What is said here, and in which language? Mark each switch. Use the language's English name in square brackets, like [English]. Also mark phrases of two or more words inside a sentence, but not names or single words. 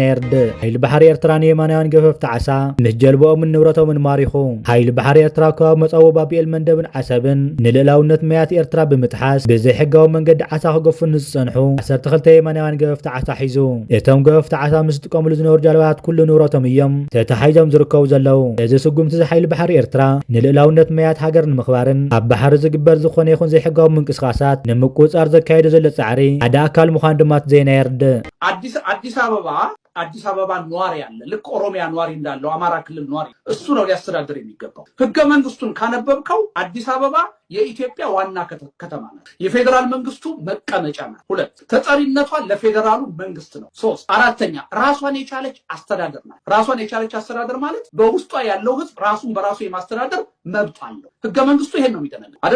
[Tigrinya] የርድእ። ሓይሊ ባሕሪ ኤርትራ ንየማናውያን ገፈፍቲ ዓሳ ምስ ጀልቦኦምን ንብረቶምን ማሪኹ ሓይሊ ባሕሪ ኤርትራ ካብ መጻወ ባቢኤል መንደብን ዓሰብን ንልዕላውነት መያት ኤርትራ ብምጥሓስ ብዘይሕጋዊ መንገዲ ዓሳ ክገፉን ዝጸንሑ 12 የማናውያን ገፈፍቲ ዓሳ ሒዙ። እቶም ገፈፍቲ ዓሳ ምስ ዝጥቀምሉ ዝነበሩ ጃልባታት ኩሉ ንብረቶም እዮም ተታሒዞም ዝርከቡ ዘለው። እዚ ስጉምቲ ሓይሊ ባሕሪ ኤርትራ ንልዕላውነት መያት ሃገር ንምኽባርን ኣብ ባሕሪ ዝግበር ዝኾነ ይኹን ዘይሕጋዊ ምንቅስቃሳት ንምቁጻር ዘካየደ ዘሎ ጻዕሪ ሓደ ኣካል ምዃኑ ድማ ዜና የርድእ። [Amharic] አዲስ አበባ ኗሪ ያለ ልክ ኦሮሚያ ኗሪ እንዳለው አማራ ክልል ኗሪ እሱ ነው ሊያስተዳድር የሚገባው። ህገ መንግስቱን ካነበብከው አዲስ አበባ የኢትዮጵያ ዋና ከተማ ናት። የፌደራል መንግስቱ መቀመጫ ናት። 2 ተጠሪነቷ ለፌደራሉ መንግስት ነው። 3 አራተኛ ራሷን የቻለች አስተዳደር ናት። ራሷን የቻለች አስተዳደር ማለት በውስጧ ያለው ህዝብ ራሱን በራሱ የማስተዳደር መብት አለው። ህገ መንግስቱ ይሄን ነው የሚደነግገው አይደል?